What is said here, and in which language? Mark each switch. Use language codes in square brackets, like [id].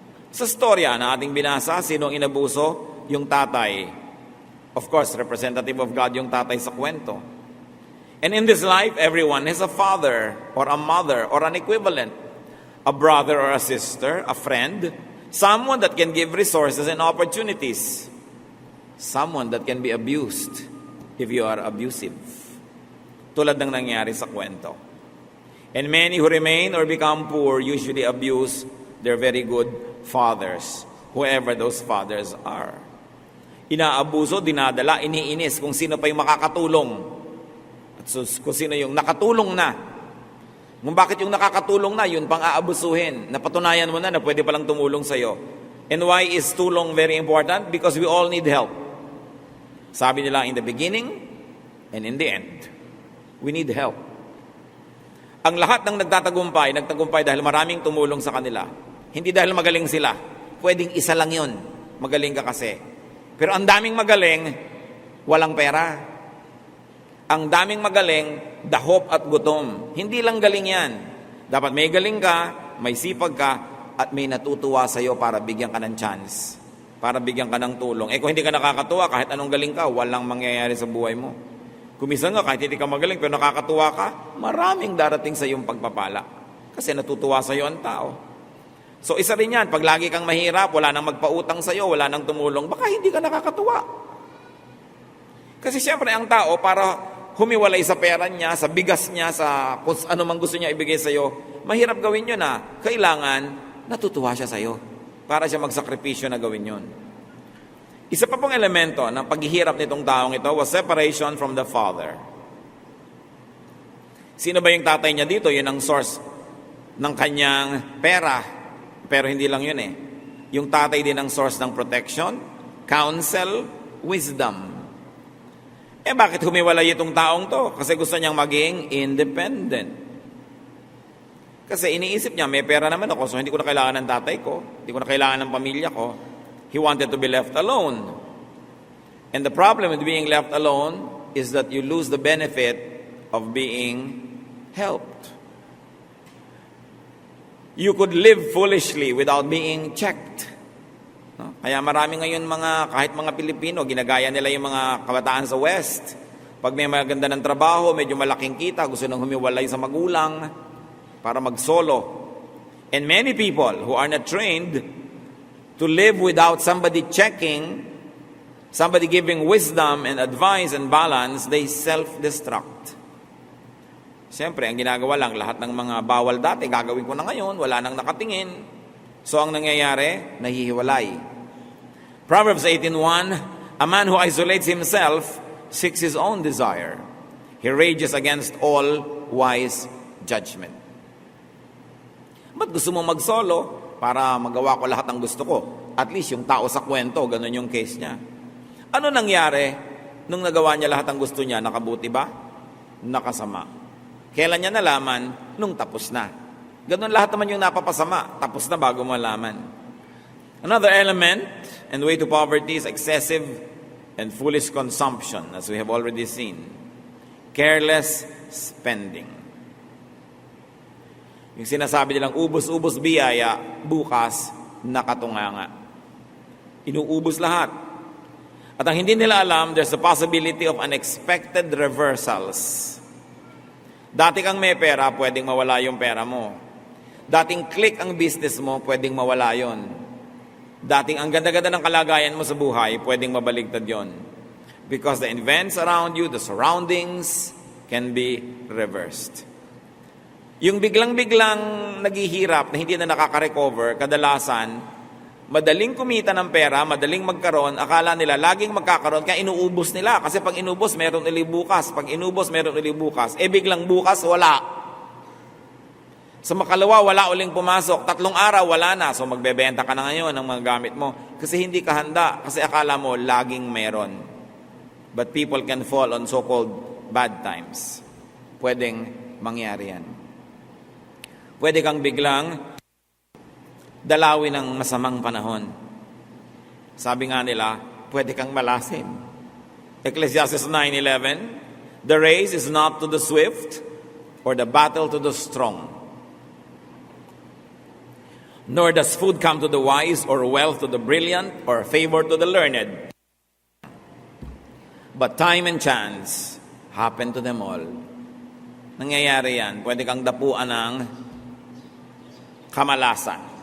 [tl] Sa storya na ating binasa, sino ang inabuso? Yung tatay. [en] Of course, representative of God [tl] yung tatay sa kwento. [en] And in this life, everyone has a father or a mother or an equivalent. A brother or a sister, a friend, someone that can give resources and opportunities. Someone that can be abused if you are abusive. [tl] Tulad ng nangyari sa kwento. [en] And many who remain or become poor usually abuse their very good fathers, whoever those fathers are. [tl] Inaabuso, dinadala, iniinis kung sino pa yung makakatulong. So, kung sino yung nakatulong na. Kung bakit yung nakakatulong na, yun pang aabusuhin. Napatunayan mo na pwede palang tumulong sa'yo. [en] And why is tulong very important? Because we all need help. [tl] Sabi nila [en] in the beginning and in the end. We need help. [tl] Ang lahat ng nagtagumpay dahil maraming tumulong sa kanila. Hindi dahil magaling sila. Pwedeng isa lang yun. Magaling ka kasi. Pero ang daming magaling, walang pera. Ang daming magaling, dahop at gutom. Hindi lang galing yan. Dapat may galing ka, may sipag ka, at may natutuwa sa'yo para bigyan ka ng chance. Para bigyan ka ng tulong. Kung hindi ka nakakatuwa, kahit anong galing ka, walang mangyayari sa buhay mo. Kumisan nga, kahit hindi ka magaling, pero nakakatuwa ka, maraming darating sa iyong pagpapala. Kasi natutuwa sa iyo ang tao. So isa rin yan, pag lagi kang mahirap, wala nang magpautang sa iyo, wala nang tumulong, baka hindi ka nakakatuwa. Kasi siyempre ang tao, para humiwalay sa pera niya, sa bigas niya, sa kung ano man gusto niya ibigay sa iyo, mahirap gawin yun na. Kailangan, natutuwa siya sa iyo. Para siya magsakripisyo na gawin yun. Isa pa pong elemento ng paghihirap nitong taong ito [en] was separation from the Father. [tl] Sino ba yung tatay niya dito? Yun ang source ng kanyang pera. Pero hindi lang yun eh. Yung tatay din ang source ng [en] protection, counsel, wisdom. [tl] Bakit humiwalay itong taong to? Kasi gusto niyang maging independent. Kasi iniisip niya, may pera naman ako, so hindi ko na kailangan ng tatay ko, hindi ko na kailangan ng pamilya ko. [en] He wanted to be left alone. And the problem with being left alone is that you lose the benefit of being helped. You could live foolishly without being checked. No? [tl] Kaya marami ngayon kahit mga Pilipino, ginagaya nila yung mga kabataan sa West. Pag may maganda ng trabaho, medyo malaking kita, gusto nang humiwalay sa magulang para mag-solo. [en] And many people who are not trained to live without somebody checking, somebody giving wisdom and advice and balance, they self-destruct. [tl] Siyempre, ang ginagawa lang, lahat ng mga bawal dati, gagawin ko na ngayon, wala nang nakatingin. So, ang nangyayari, nahihiwalay. [en] Proverbs 18:1, a man who isolates himself seeks his own desire. He rages against all wise judgment. [tl] Ba't gusto mo mag-solo? Para magawa ko lahat ng gusto ko. At least yung tao sa kwento, ganun yung case niya. Ano nangyari nung nagawa niya lahat ng gusto niya? Nakabuti ba? Nakasama. Kailan niya nalaman? Nung tapos na. Ganun lahat naman yung napapasama. Tapos na bago malaman. [en] Another element and way to poverty is excessive and foolish consumption, as we have already seen. Careless spending. [tl] Yung sinasabi nilang ubos-ubos biyaya, bukas, nakatunganga. Inuubos lahat. At ang hindi nila alam, [en] there's a possibility of unexpected reversals. [tl] Dati kang may pera, pwedeng mawala yung pera mo. Dating click ang business mo, pwedeng mawala yon. Dating ang ganda-ganda ng kalagayan mo sa buhay, pwedeng mabaligtad yon. [en] Because the events around you, the surroundings, can be reversed. [tl] Yung biglang-biglang naghihirap na hindi na nakaka-recover, kadalasan, madaling kumita ng pera, madaling magkaroon, akala nila laging magkakaroon, kaya inuubos nila. Kasi pag inubos, meron ulit bukas. Pag inubos, meron ulit bukas. Biglang bukas, wala. Sa makalawa, wala uling pumasok. 3 araw, wala na. So magbebenta ka na ngayon ng mga gamit mo. Kasi hindi ka handa. Kasi akala mo, laging meron. [en] But people can fall on so-called bad times. [tl] Pwedeng mangyari yan. Pwede kang biglang dalawin ng masamang panahon. Sabi nga nila, pwede kang malasin. [en] Ecclesiastes 9:11, the race is not to the swift or the battle to the strong. Nor does food come to the wise or wealth to the brilliant or favor to the learned. But time and chance happen to them all. [tl] Nangyayari yan. Pwede kang dapuan ng kamalasan.